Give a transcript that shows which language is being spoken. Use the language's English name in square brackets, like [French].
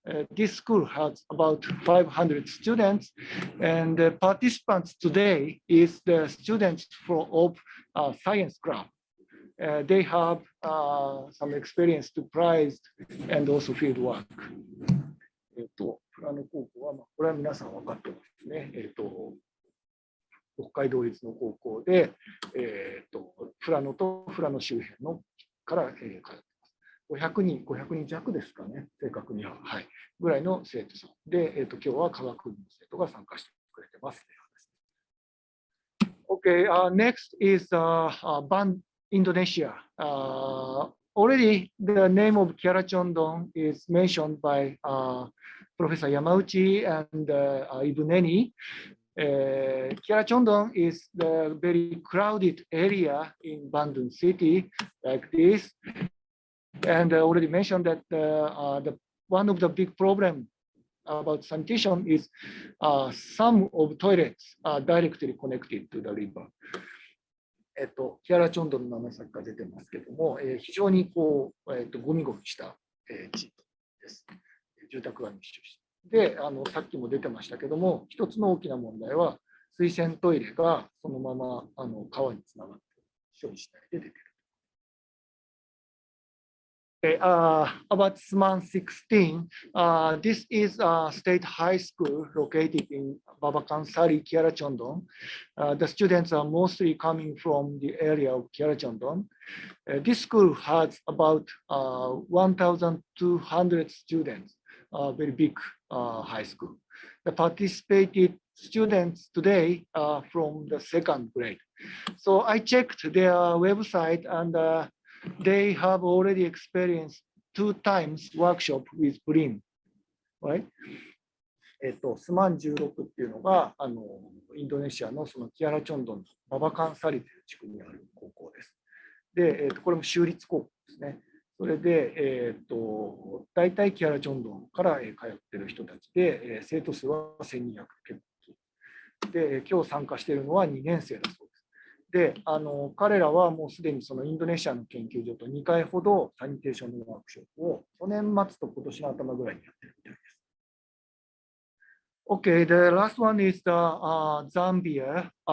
[English] This school has about 500 students, and the participants today is the students of science club. They have some experience to prize and also field work. [Japanese] フラノ高校は、これは皆さん分かってますね。北海道立の高校で、フラノとフラノ周辺のから通ってます。 500人弱ですかね、正確には、はい、ぐらいの生徒さんで、今日は科学部の生徒が参加してくれてます。 [English] Okay, next is Indonesia. Already the name of Kiaracondong is mentioned by Professor Yamauchi and Ibu Neni. Kiaracondong is the very crowded area in Bandung City, like this. And I already mentioned that one of the big problems about sanitation is some of toilets are directly connected to the river. [Japanese] キアラチョンドンの名前さっきから出てますけども、非常にこう、ゴミゴミした地域です。住宅が密集して。で、さっきも出てましたけども、一つの大きな問題は、水洗トイレがそのまま川につながって処理しないで出てる。 [English] About SMAN 16, this is a state high school located in Babakansari, Kiaracondong. The students are mostly coming from the area of Kiaracondong. This school has about 1,200 students, very big high school. The participated students today are from the second grade. So I checked their website and they have already experienced 2 times workshop with BRIN, right? [Japanese] SMAN 16っていうのがインドネシアのそのキアラチョンドンのババカンサリという地区にある高校です。で、これも州立高校ですね。それで、大体キアラチョンドンから通っている人たちで、生徒数は1200結構で、今日参加しているのは2年生だそうです。で、彼らはもうすでにそのインドネシアの研究所と2回ほどサニテーションのワークショップを去年末と今年の頭ぐらいにやってるみたいです。 [English] Okay, the last one is the Zambia.